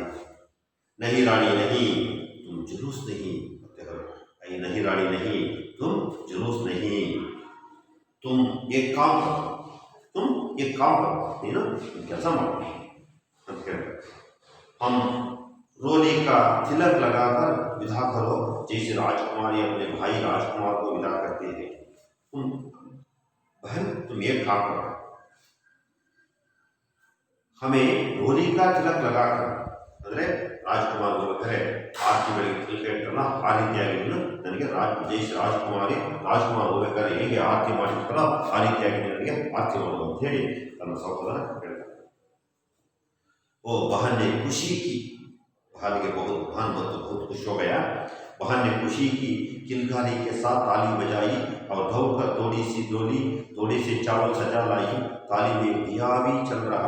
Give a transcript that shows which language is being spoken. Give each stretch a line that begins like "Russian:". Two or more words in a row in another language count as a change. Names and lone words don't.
Hindi: नहीं रानी नहीं, तुम जुलूस नहीं, नहीं रानी नहीं, तुम जुलूस नहीं, तुम एक काम करो, तुम एक काम करो, कैसा मानो, हम रोली का तिलक लगाकर विदा करो, जैसे राजकुमारी अपने भाई राजकुमार को विदा करते हैं। तुम बहन तुम एक काम करो, हमें रोली का तिलक लगाकर,
Kannada: ಅಂದರೆ ರಾಜಕುಮಾರ್ ಹೋಗ್ಬೇಕಾದ್ರೆ ಆರತಿ ಬೆಳಗ್ಗೆ ತಿಲಕ ಇಟ್ಟಲ್ಲ ಆ ರೀತಿಯಾಗಿ ನನಗೆ ಜೈಸ್ ರಾಜಕುಮಾರ್ ಹೋಗ್ಬೇಕಾದ್ರೆ ಹೇಗೆ ಆರತಿ ಮಾಡಿರ್ತಾರೋ ಆ ರೀತಿಯಾಗಿ ನನಗೆ ಆರತಿ ಮಾಡೋದು ಅಂತ ಹೇಳಿ ತನ್ನ ಸಹೋದರ ಹೇಳ್ತಾರೆ।
Hindi: वो बहन ने खुशी की, बहन के बहुत खुश हो गया। बहन ने खुशी की, किलकारी के साथ ताली बजाई और दौड़कर थोड़ी सी चावल सजा लाई, ताली में दिया भी चल रहा।